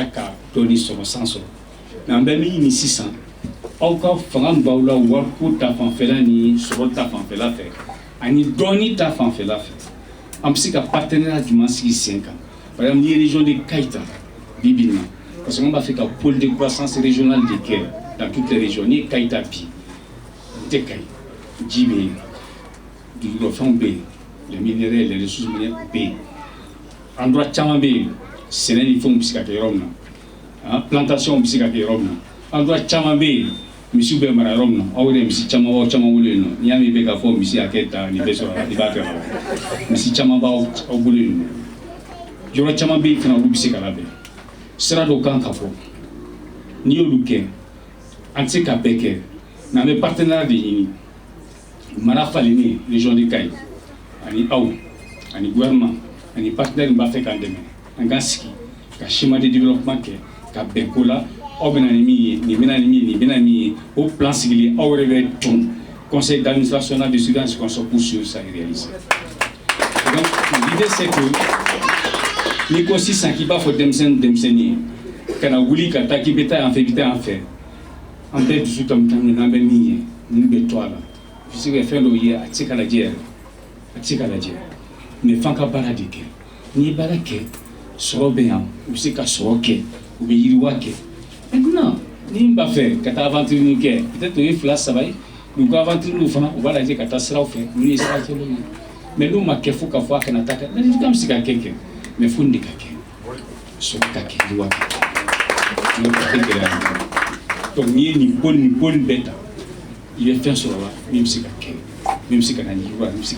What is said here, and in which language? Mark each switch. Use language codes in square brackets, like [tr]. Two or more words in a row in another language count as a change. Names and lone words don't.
[bm] ka dɔɔni sɔrɔ san sɔrɔ mais an bɛ min ɲini sisan aw ka fanga min b'aw la wariko ta fanfɛla ni sɔrɔ ta fanfɛla fɛ ani dɔɔni ta fanfɛla fɛ an bɛ se ka partenariat jumɛn sigi sen kan [fr] par exemple [bm] ni [fr] région de [bm] Kayita bibi na [fr] parce que on [bm] b'a [fr] fait un pôle de croissance régionale de [bm] kɛ [fr] dans toutes les régions [bm] ni Kayita bi n tɛ Kayi ji bɛ yen dugukɔfɛnw bɛ yen [fr] les minéraux les ressources minières [bm] bɛ yen endroit caman bɛ yen sɛnɛ ni fɛnw bɛ se ka kɛ yɔrɔ min na plantation bɛ se ka kɛ yɔrɔ min na endroit caman bɛ yen misiw bɛ mara yɔrɔ min na aw yɛrɛ misi caman bolo yen nɔ n'i y'a mɛn i bɛ k'a fɔ misi hakɛ ta nin bɛ sɔrɔ i b'a kɛ yɔrɔ misi caman b'aw bolo yen nɔ yɔrɔ caman bɛ yen fana olu bɛ se ka labɛn sira dɔw kan ka fɔ n'i y'olu kɛ an tɛ se ka bɛɛ kɛ mais an bɛ partenariat de ɲini mara falenni [fr] région de [bm] Kayi ani aw ani gouvernement ani partenaire min b'a fɛ k'an dɛmɛ an k'an sigi ka [fr] schéma de développement [bm] kɛ ka bɛn ko la aw bɛna ni min ye nin bɛna ni min ye nin bɛna min ye o plan sigilen aw yɛrɛ bɛ ton [fr] conseil d'administration de surveillance consort pour suivre ça et réaliser donc l'idée c'est que [bm] n'i ko sisan k'i b'a fɔ denmisɛnnin ye ka na wuli ka taa k'i bɛ taa yan fɛ i bɛ taa yan fɛ an bɛɛ dusu tɔmi n'an bɛ min ye ninnu bɛ to a la i bɛ se ka fɛn dɔw ye a tɛ se ka lajɛ yɛrɛ a tɛ se ka lajɛ mais f'an ka baara de kɛ n'i ye baara kɛ sɔrɔ bɛ yan u bɛ se ka sɔrɔ kɛ u bɛ yiriwa kɛ maintenant ni n b'a fɛ ka taa aventure nin kɛ peut-être o ye 2 3 ye u ka aventure ninnu fana u b'a lajɛ ka taa siraw fɛ ninnu ye sira jɛlenw ye mais n'u ma kɛ fo ka fɔ a kana taa kɛ ladilikan bɛ se ka kɛ mais fo nin de ka kɛ sɔrɔ ka kɛ yiriwa kɛ n'o tɛ gɛlɛya donc n'i ye nin bɔli bɛɛ ta i bɛ fɛn sɔrɔ la min bɛ se ka kɛ min bɛ se ka na yiriwa min bɛ se ka